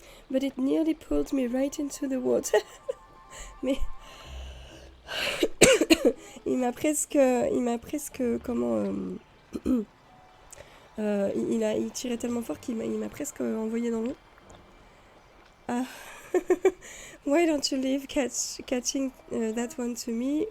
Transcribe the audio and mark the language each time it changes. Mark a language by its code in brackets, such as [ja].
[en] But it nearly pulled me right into the water. [fr] Mais il m'a presque comment il tirait tellement fort qu'il m'a presque envoyé dans l'eau. Ah. [en] Why don't you leave catching that one to me?